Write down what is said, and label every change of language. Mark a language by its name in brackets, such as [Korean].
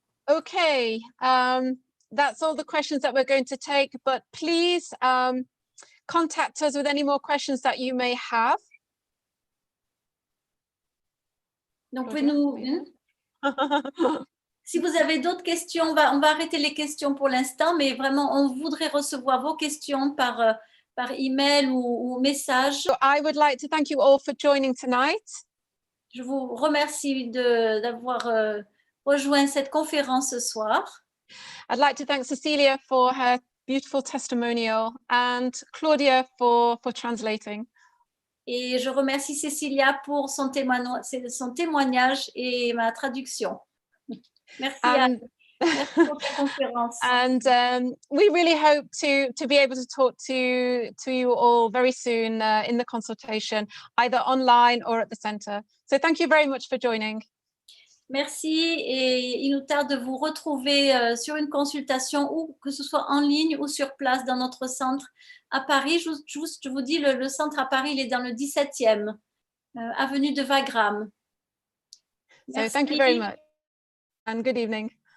[English] Okay, that's all the questions that we're going to take, but please contact us with any more questions that you may have. [French] Donc, si vous avez d'autres questions, on va arrêter les questions pour l'instant, mais vraiment, on voudrait recevoir vos questions par email ou message. [English] So I would like to thank you all for joining tonight. [French] Je vous remercie d'avoir rejoint cette conférence ce soir. [English] I'd like to thank Cecilia for her beautiful testimonial and Claudia for translating. [French] Et je remercie Cécilia pour son témoignage et ma traduction. Merci Anne. Merci pour cette conférence. [English] And we really hope to be able to talk to you all very soon in the consultation, either online or at the center. So thank you very much for joining. [French] Merci et il nous tarde de vous retrouver sur une consultation ou que ce soit en ligne ou sur place dans notre centre à Paris. Je vous dis, le centre à Paris, il est dans le 17e, avenue de Wagram. [English] So thank you very much and good evening.